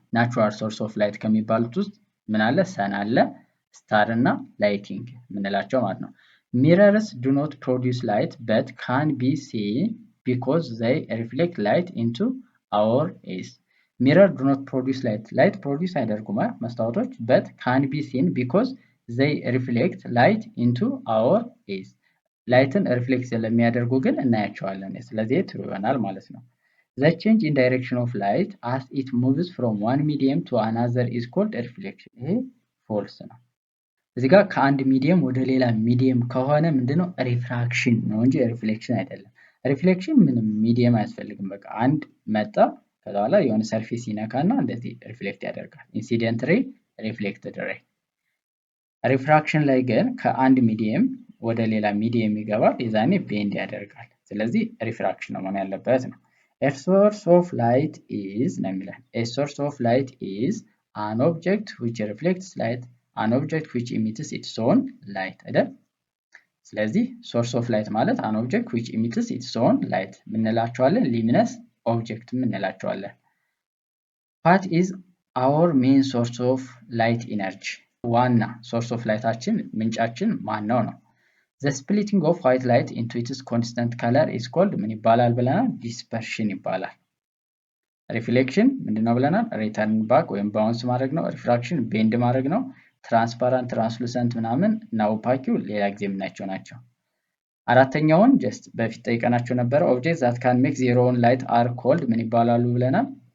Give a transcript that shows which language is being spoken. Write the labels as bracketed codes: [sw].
[am] ናቹራል ሶርስ ኦፍ ላይት ከሚባሉት ውስጥ ምን አለ? ሰን አለ፣ ስታር እና ላይቲንግ ምንላቸው ማለት ነው። [en] Mirrors do not produce light but can be seen because they reflect light into our eyes. Mirror do not produce light. Light produce [am] አያደርጉም መስታወቶች [en] but can be seen because they reflect light into our eyes. [am] ላይትን ሪፍሌክት ስለሚያደርጉ ግን እናያቸዋለን። ስለዚህ ትሩ ይሆናል ማለት ነው። [en] The change in direction of light as it moves from one medium to another is called reflection. [am] ይሄ ፎልስ ነው። እዚህ ጋር ከአንድ ሚዲየም ወደ ሌላ ሚዲየም ከሆነ ምንድነው? ሪፍራክሽን ነው እንጂ ሪፍሌክሽን አይደለም። ሪፍሌክሽን ምንም ሚዲየም አያስፈልግም። በቃ አንድ መጣ ከዛ በኋላ የሆነ ሰርፌስ ይነካና እንደዚህ ሪፍሌክት ያደርጋል። ኢንሲደንት ሬይ፣ ሪፍሌክትድ ሬይ። ሪፍራክሽን ላይ ግን ከአንድ ሚዲየም ወደ ሌላ ሚዲየም ይገባል፣ የዛኔ ቤንድ ያደርጋል። ስለዚህ ሪፍራክሽን ነው መሆን ያለበት ነው። [en] A source of light is [am] ነው የሚለን። [en] A source of light is an object which reflects light, an object which emits its own light [am] አይደል? ስለዚህ source of light ማለት [en] an object which emits its own light [am] ምንላቸዋለን? [en] luminous object [am] ምንላቸዋለን። [en] What is our main source of light energy? [am] ዋና source of lightአችን ምንጫችን ማን ነው? [en] The splitting of white light into its constant color is called [am] ምን ይባላል ብለናል? [en] dispersion [am] ይባላል። ሪፍሌክሽን ምንድነው ብለናል? ሪተርን ባክ ወይም ባውንስ ማድረግ ነው። ሪፍራክሽን ቤንድ ማድረግ ነው። ትራንስፓረንት፣ ትራንስሉሰንት ምናምን እና ኦፓኪው ሌላ ጊዜ የምናያቸው ናቸው። አራተኛውን ጀስት በፊት ጠይቀናቸው ነበረ። [en] ኦብጀክት ዛት ካን ሜክ ዜር ኦውን ላይት አር ኮልድ [am] ምን ይባላሉ ብለናል?